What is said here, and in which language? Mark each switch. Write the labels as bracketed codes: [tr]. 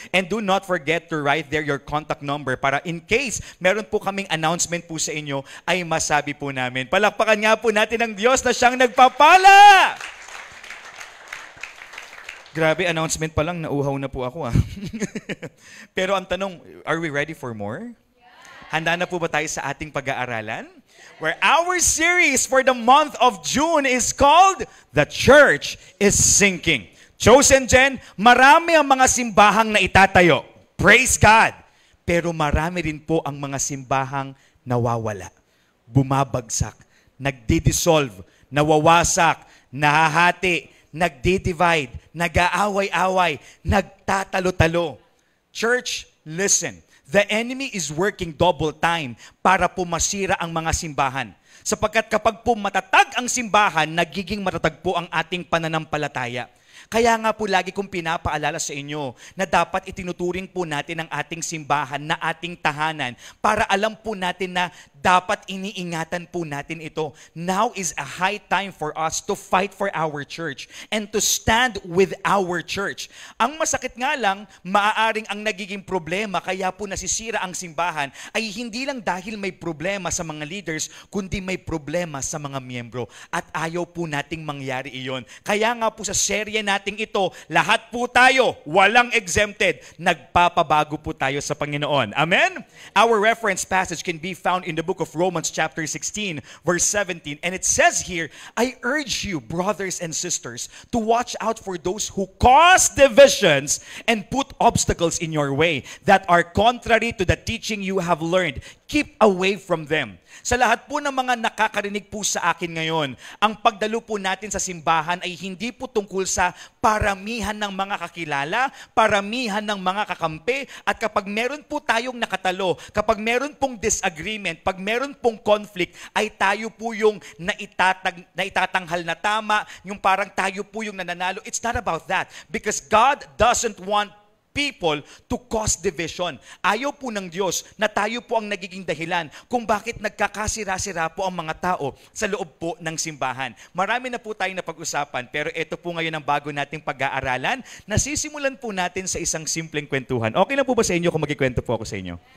[en] And do not forget to write there your contact number [tl] para in case meron po kaming announcement po sa inyo ay masabi po namin. Palakpakan nga po natin ang Diyos na siyang nagpapala! Grabe, announcement pa lang, nauhaw na po ako Pero ang tanong, [en] are we ready for more? [tl] Handa na po ba tayo sa ating pag-aaralan? [en] Where our series for the month of June is called The Church is Sinking. [tl] Chosen Gen, marami ang mga simbahang na itatayo. Praise God! Pero marami rin po ang mga simbahang nawawala, bumabagsak, nagdi-dissolve, nawawasak, nahahati, nagdi-divide, nag-aaway-away, nagtatalo-talo. [en] Church, listen. The enemy is working double time [tl] para po masira ang mga simbahan. Sapagkat kapag po matatag ang simbahan, nagiging matatag po ang ating pananampalataya. Kaya nga po lagi kong pinapaalala sa inyo na dapat itinuturing po natin ang ating simbahan na ating tahanan para alam po natin na dapat iniingatan po natin ito. [en] Now is a high time for us to fight for our church and to stand with our church. [tl] Ang masakit nga lang, maaaring ang nagiging problema kaya po nasisira ang simbahan ay hindi lang dahil may problema sa mga leaders, kundi may problema sa mga miyembro. At ayaw po nating mangyari iyon. Kaya nga po sa serye nating ito, lahat po tayo, walang exempted, nagpapabago po tayo sa Panginoon. Amen? [en] Our reference passage can be found in the book of Romans chapter 16, verse 17. And it says here, I urge you, brothers and sisters, to watch out for those who cause divisions and put obstacles in your way that are contrary to the teaching you have learned. Keep away from them. [tl] Sa lahat po ng mga nakakarinig po sa akin ngayon, ang pagdalo po natin sa simbahan ay hindi po tungkol sa paramihan ng mga kakilala, paramihan ng mga kakampi, at kapag meron po tayong nakatalo, kapag meron pong disagreement, pag meron pong conflict, ay tayo po yung naitatanghal na tama, yung parang tayo po yung nananalo. [en] It's not about that. Because God doesn't want people to cause division. [tl] Ayaw po ng Diyos na tayo po ang nagiging dahilan kung bakit nagkakasira-sira po ang mga tao sa loob po ng simbahan. Marami na po tayong napag-usapan, pero ito po ngayon ang bago nating pag-aaralan. Nasisimulan po natin sa isang simpleng kwentuhan. Okay lang po ba sa inyo kung magkikwento po ako sa inyo?